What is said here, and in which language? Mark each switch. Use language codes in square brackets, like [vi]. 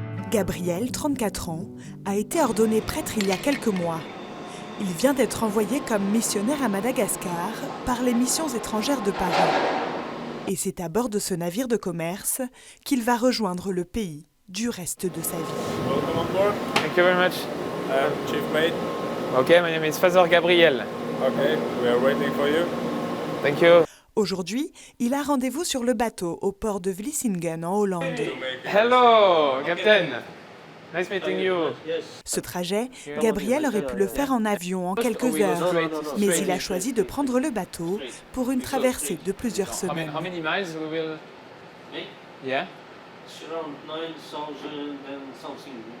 [fr] Gabriel, 34 ans, a été ordonné prêtre il y a quelques mois. Il vient d'être envoyé comme missionnaire à Madagascar par les missions étrangères de Paris. Et c'est à bord de ce navire de commerce qu'il va rejoindre le pays du reste de sa vie. [en] Welcome on board. Thank you very much. Chief mate. Okay, my name is Father Gabriel. Okay, we are waiting for you. Thank you. [fr] Aujourd'hui, il a rendez-vous sur le bateau au port de Vlissingen en Hollande. [en] Hello, Captain. Nice meeting you. [fr] Ce trajet, Gabriel aurait pu le faire en avion en quelques heures, mais il a choisi de prendre le bateau pour une traversée de plusieurs semaines. [en] How many miles we will? Yeah. It's around 9,000 and something.